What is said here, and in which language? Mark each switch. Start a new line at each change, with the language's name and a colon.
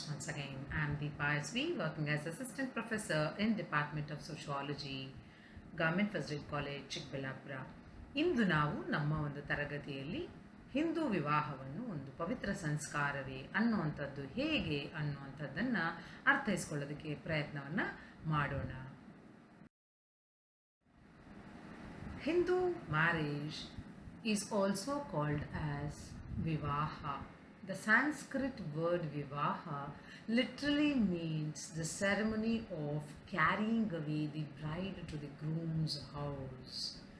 English: Once again, I am Deepa SV, working as Assistant Professor in Department of Sociology, Government First Grade College, Chikkaballapur.
Kannada: ಇಂದು ನಾವು ನಮ್ಮ ಒಂದು ತರಗತಿಯಲ್ಲಿ ಹಿಂದೂ ವಿವಾಹವನ್ನು ಒಂದು ಪವಿತ್ರ ಸಂಸ್ಕಾರವೇ ಅನ್ನುವಂಥದ್ದು ಹೇಗೆ ಅನ್ನುವಂಥದ್ದನ್ನು ಅರ್ಥೈಸ್ಕೊಳ್ಳೋದಕ್ಕೆ ಪ್ರಯತ್ನವನ್ನು ಮಾಡೋಣ.
English: Hindu marriage is also called as Vivaha. The Sanskrit word Vivaha literally means the ceremony of carrying away the bride to the groom's house.